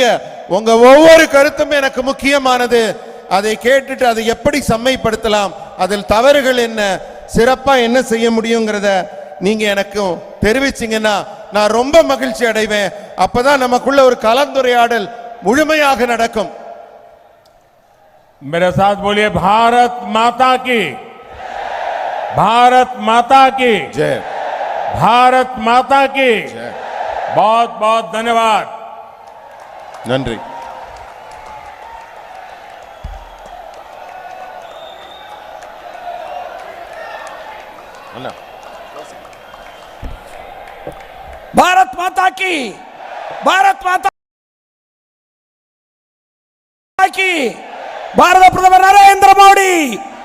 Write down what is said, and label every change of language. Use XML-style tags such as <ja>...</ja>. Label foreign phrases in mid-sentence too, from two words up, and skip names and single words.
<ta>உங்க ஒவ்வொரு கருத்தும் எனக்கு முக்கியமானது. அதை கேட்டுட்டு அதை எப்படி செம்மைப்படுத்தலாம், அதில் தவறுகள் என்ன, சிறப்பா என்ன செய்ய முடியுங்கிறத நீங்க எனக்கு தெரிவிச்சீங்கன்னா நான் ரொம்ப மகிழ்ச்சி அடைவேன். அப்பதான் நமக்குள்ள ஒரு கலந்துரையாடல் முழுமையாக நடக்கும்.</ta> <hi>मेरे साथ बोलिए भारत माता की, भारत माता की, ஜெய் भारत माता की. ஜெய். बहुत बहुत धन्यवाद.</hi> <ta>நன்றி. அண்ணா भारत माता की, भारत माता की, भारत प्रदम नरेंद्र मोदी</ta>